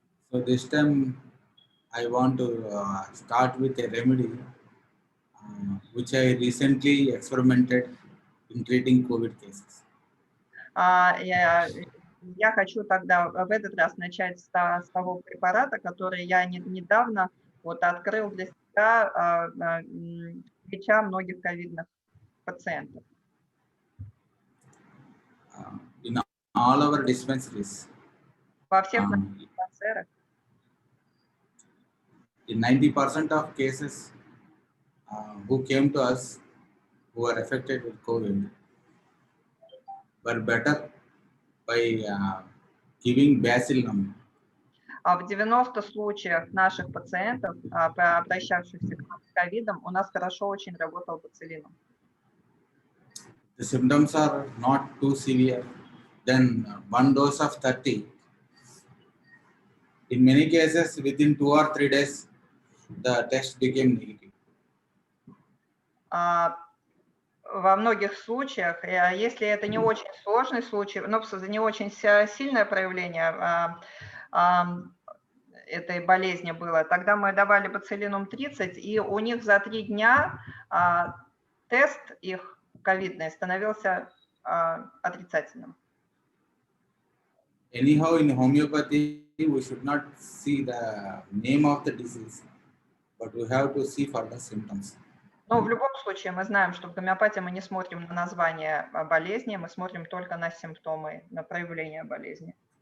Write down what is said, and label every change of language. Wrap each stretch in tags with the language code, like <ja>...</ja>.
<en>So this time, I want to start with a remedy which I recently experimented in treating COVID cases.</en> <ru>Я хочу тогда в этот раз начать с того препарата, который я недавно вот открыл для себя, леча многих ковидных пациентов.</ru> <en>In all our dispensaries.</en> <ru>Во всех наших диспансерах.</ru> <en>In 90% of cases who came to us who were affected with COVID were better by giving bacillum.</en> <ru>В 90 случаях наших пациентов, обращавшихся к нам с ковидом, у нас хорошо очень работал бациллинум.</ru> <en>The symptoms are not too severe. Then one dose of 30. In many cases, within 2 or 3 days, the test became negative.</en> <ru>Во многих случаях, если это не очень сложный случай, но не очень сильное проявление этой болезни было, тогда мы давали бациллинум 30, и у них за 3 дня тест их ковидный становился отрицательным.</ru> <en>Anyhow, in homeopathy, we should not see the name of the disease, but we have to see for the symptoms.</en> <ru>Но в любом случае мы знаем, что в гомеопатии мы не смотрим на название болезни, мы смотрим только на симптомы, на проявление болезни.</ru>